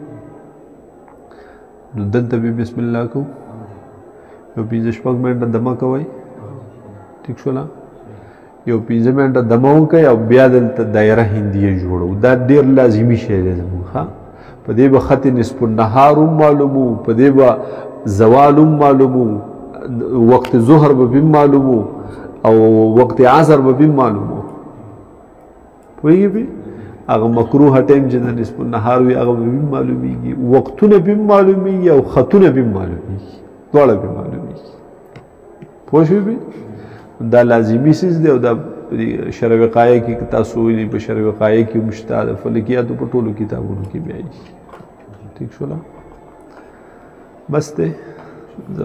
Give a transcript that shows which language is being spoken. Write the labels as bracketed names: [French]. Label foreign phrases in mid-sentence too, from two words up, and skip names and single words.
[Pashto] نو دلته به بسم الله کوو یو 5 شپږ منټه دمه کوئ ټیک شوله یو 5 منټه دمه وکئ او بیا دلته دایره هندیه جوړو دا ډېر لازمي شی دی زموږ ښه په دې به خط نصف النهار هم معلومو په دې به زوال هم معلومو وقت ظهر به هم معلومو او وقت عصر به هم معلومو پوهېږې پې هغه مکروه ټایم چې د نصف النهار وي هغه به هم معلومیږي وقتونه به هم معلومیږي او خطونه به هم معلومیږي دواړه به معلومیږي پوه شوې پې دا لازمي څیز دی او دا شرع وقایه کې تاسو ویلي په شرع وقایه کې هم شته د فلکیاتو په ټولو کتابونو کې بیا ټیک شوله بس دی